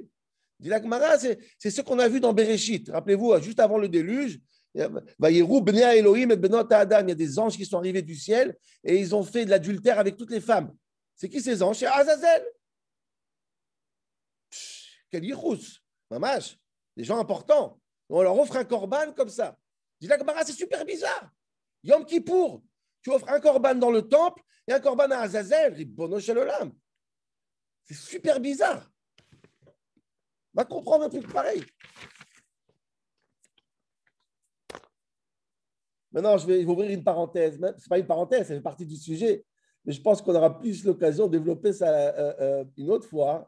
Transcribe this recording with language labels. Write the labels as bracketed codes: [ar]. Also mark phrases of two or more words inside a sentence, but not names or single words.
[fr] Dit la Gemara, c'est ce qu'on a vu dans Bereshit. Rappelez-vous, juste avant le déluge, il y a des anges qui sont arrivés du ciel et ils ont fait de l'adultère avec toutes les femmes. C'est qui ces anges? C'est Azazel. Quel yichus, mamash, des gens importants. On leur offre un korban comme ça. Dit la Gemara, c'est super bizarre. Yom Kippour, tu offres un korban dans le temple et un korban à Azazel. [he] רבונו של עולם. [fr] C'est super bizarre. Va comprendre un truc pareil. Maintenant, je vais ouvrir une parenthèse. Ce n'est pas une parenthèse, ça fait partie du sujet. Mais je pense qu'on aura plus l'occasion de développer ça une autre fois.